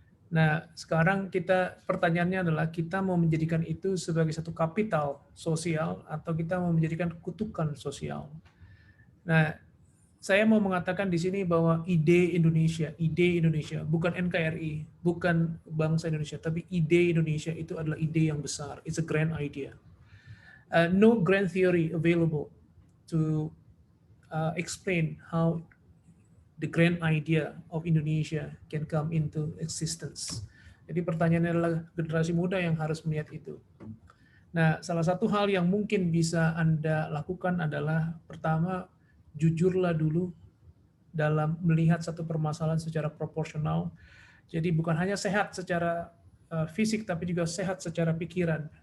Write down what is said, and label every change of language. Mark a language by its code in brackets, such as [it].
[id] Nah, sekarang pertanyaannya adalah kita mau menjadikan itu sebagai satu kapital sosial atau kita mau menjadikan kutukan sosial. Nah, saya mau mengatakan di sini bahwa ide Indonesia, bukan NKRI, bukan bangsa Indonesia, tapi ide Indonesia itu adalah ide yang besar. [en] It's a grand idea. No grand theory available to explain how the grand idea of Indonesia can come into existence. [id] Jadi pertanyaannya adalah generasi muda yang harus melihat itu. Nah, salah satu hal yang mungkin bisa Anda lakukan adalah pertama, jujurlah dulu dalam melihat satu permasalahan secara proporsional. Jadi bukan hanya sehat secara fisik, tapi juga sehat secara pikiran.